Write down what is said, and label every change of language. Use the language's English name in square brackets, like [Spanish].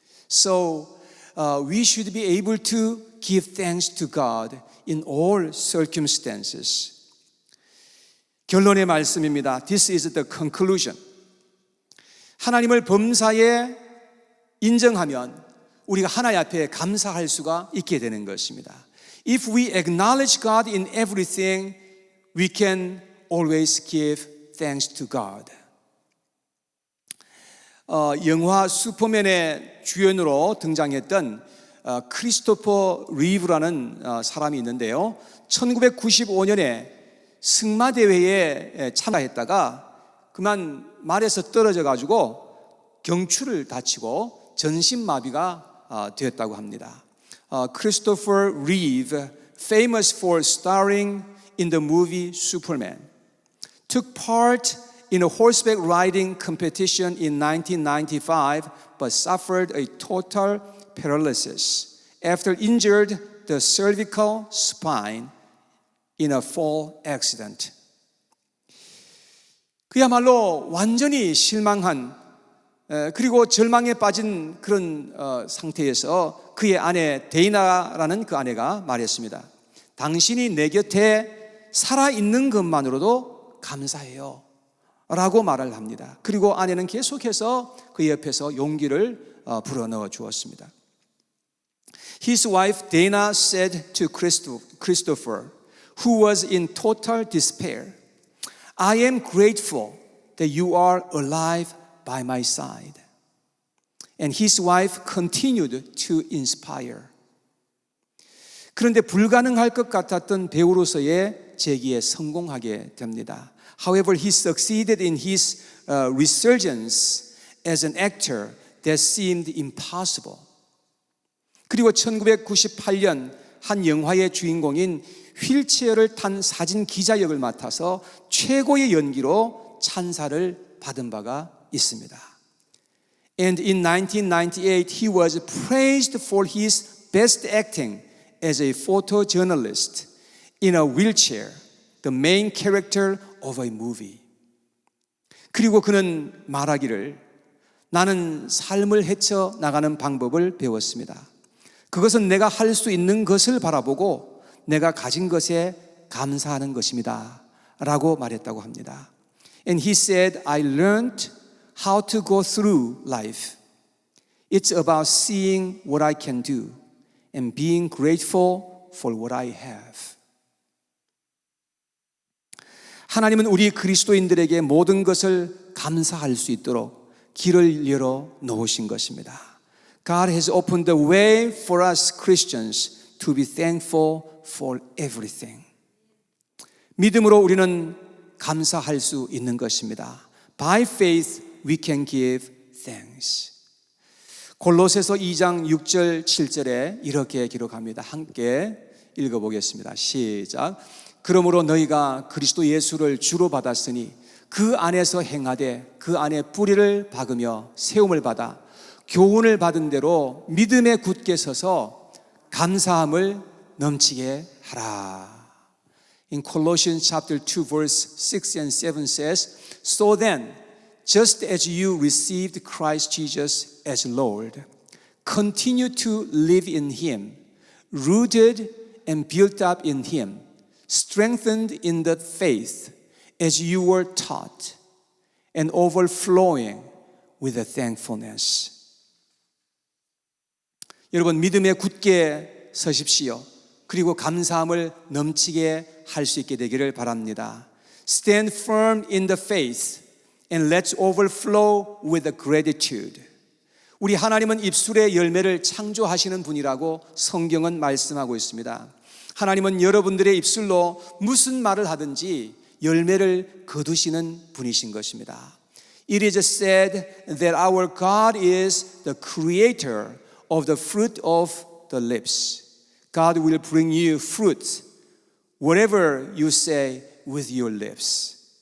[English] So we should be able to give thanks to God in all circumstances. [Korean] 결론의 말씀입니다. [English] This is the conclusion. [Korean] 하나님을 범사에 인정하면 우리가 하나님 앞에 감사할 수가 있게 되는 것입니다. [English] If we acknowledge God in everything, we can always give thanks to God. [Korean] 영화 슈퍼맨의 주연으로 등장했던 크리스토퍼 리브라는 사람이 있는데요. 1995년에 승마대회에 참가했다가 그만 말에서 떨어져 가지고 경추를 다치고 전신마비가 되었다고 합니다. [English] Christopher Reeve, famous for starring in the movie Superman, took part in a horseback riding competition in 1995 but suffered a total paralysis after injured the cervical spine in a fall accident. [Korean] 그야말로 완전히 실망한 그리고 절망에 빠진 그런 상태에서 그의 아내 데이나라는 그 아내가 말했습니다. 당신이 내 곁에 살아있는 것만으로도 감사해요 라고 말을 합니다. 그리고 아내는 계속해서 그 옆에서 용기를 불어넣어 주었습니다. [English] His wife Dana said to Christopher, who was in total despair, I am grateful that you are alive by my side. And his wife continued to inspire. [Korean] 그런데 불가능할 것 같았던 배우로서의 재기에 성공하게 됩니다. [English] However, he succeeded in his resurgence as an actor that seemed impossible. [Korean] 그리고 1998년 한 영화의 주인공인 휠체어를 탄 사진 기자 역을 맡아서 최고의 연기로 찬사를 받은 바가 있습니다. [English] And in 1998, he was praised for his best acting as a photojournalist in a wheelchair, the main character of a movie. [Korean] 그리고 그는 말하기를 나는 삶을 헤쳐나가는 방법을 배웠습니다. 그것은 내가 할 수 있는 것을 바라보고 내가 가진 것에 감사하는 것입니다. 라고 말했다고 합니다. [English] And he said, I learned how to go through life. It's about seeing what I can do and being grateful for what I have. [Korean] 하나님은 우리 그리스도인들에게 모든 것을 감사할 수 있도록 길을 열어 놓으신 것입니다. [English] God has opened the way for us Christians to be thankful for everything. [Korean] 믿음으로 우리는 감사할 수 있는 것입니다. [English] By faith we can give thanks. [Korean] 골로새서 2장 6절 7절에 이렇게 기록합니다. 함께 읽어보겠습니다. 시작. 그러므로 너희가 그리스도 예수를 주로 받았으니 그 안에서 행하되 그 안에 뿌리를 박으며 세움을 받아 교훈을 받은 대로 믿음에 굳게 서서 감사함을 넘치게 하라. [English] In Colossians chapter 2 verse 6 and 7 says, So then, just as you received Christ Jesus as Lord, continue to live in Him, rooted and built up in Him, strengthened in the faith as you were taught, and overflowing with a thankfulness. [Korean] 여러분 믿음에 굳게 서십시오. 그리고 감사함을 넘치게 할 수 있게 되기를 바랍니다. [English] Stand firm in the faith and let's overflow with the gratitude. [Korean] 우리 하나님은 입술의 열매를 창조하시는 분이라고 성경은 말씀하고 있습니다. 하나님은 여러분들의 입술로 무슨 말을 하든지 열매를 거두시는 분이신 것입니다. [English] It is said that our God is the creator of the fruit of the lips. God will bring you fruit, whatever you say with your lips.